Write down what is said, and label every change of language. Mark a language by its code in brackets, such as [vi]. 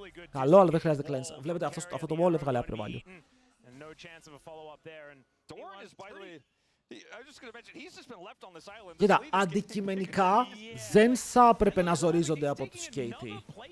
[el] Καλό, αλλά δεν χρειάζεται cleanse. Βλέπετε, αυτό το wall έβγαλε άπειρο value. [en] No chance of a follow-up there. And Doran is, by the way, I was just going to mention, he's just been left on this island. [el] Κοίτα, αντικειμενικά δεν θα έπρεπε να ζορίζονται από τους KT.